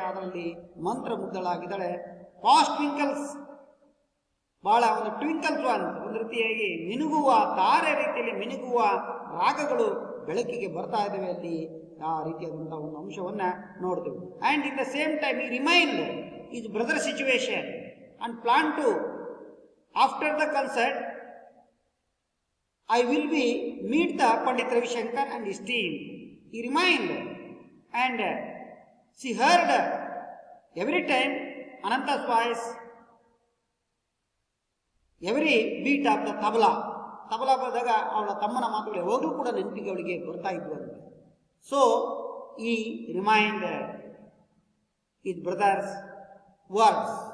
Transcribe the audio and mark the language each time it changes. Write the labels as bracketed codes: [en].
[kn] ಅದರಲ್ಲಿ ಮಂತ್ರಮುಗ್ಧಳಾಗಿದ್ದಾಳೆ. ಫಾಸ್ಟ್ ಟ್ವಿಂಕಲ್ಸ್, ಬಹಳ ಒಂದು ಟ್ವಿಂಕಲ್ಸ್ ಒಂದು ರೀತಿಯಾಗಿ ಮಿನುಗುವ ತಾರೆ ರೀತಿಯಲ್ಲಿ ಮಿನುಗುವ ರಾಗಗಳು ಬೆಳಕಿಗೆ ಬರ್ತಾ ಇದ್ದಾವೆ. ಅಲ್ಲಿ ಆ ರೀತಿಯಾದಂಥ ಒಂದು ಅಂಶವನ್ನು ನೋಡ್ತೇವೆ. [en] And in the same time he remind his brother situation and plan to after the concert I will be meet the Pandit Ravi Shankar and his team. He remained and she heard every time Ananta's voice, every beat of the tabla. [kn] Tabla ಬಂದಾಗ ಅವಳ ತಮ್ಮನ ಮಾತುಗಳು ಯಾವಾಗಲೂ ಕೂಡ ನೆನಪಿಗೆ ಅವಳಿಗೆ ಬರ್ತಾ ಇದ್ವು ಅಂತ. [en] So he remind his brother's words.